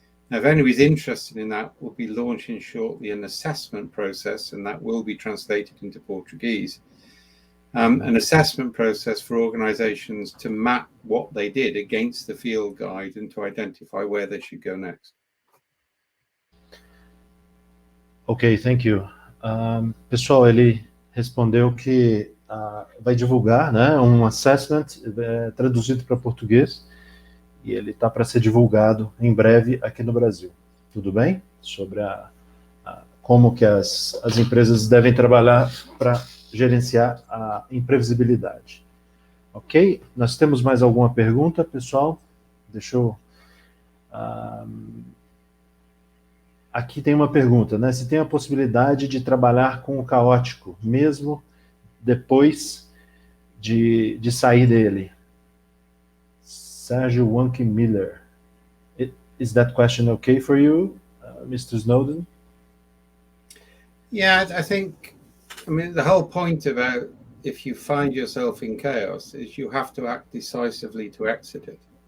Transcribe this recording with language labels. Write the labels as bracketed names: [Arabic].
[English] Now, if anybody's interested in that, we'll be launching shortly an assessment process, and that will be translated into Portuguese. An assessment process for organizations to map what they did against the field guide and to identify where they should go next. Ok, thank you. [Portuguese] Pessoal, ele respondeu que vai divulgar, né, um assessment traduzido para português, e ele está para ser divulgado em breve aqui no Brasil. Tudo bem? Sobre como que as empresas devem trabalhar para gerenciar a imprevisibilidade. Ok? Nós temos mais alguma pergunta, pessoal? Deixa eu... aqui tem uma pergunta, né? Se tem a possibilidade de trabalhar com o caótico, mesmo depois de sair dele. Sérgio Wanke Miller. [English] Is that question okay for you, Mr. Snowden? Yeah, I mean, the whole point about if you find yourself in chaos is you have to act decisively to exit it.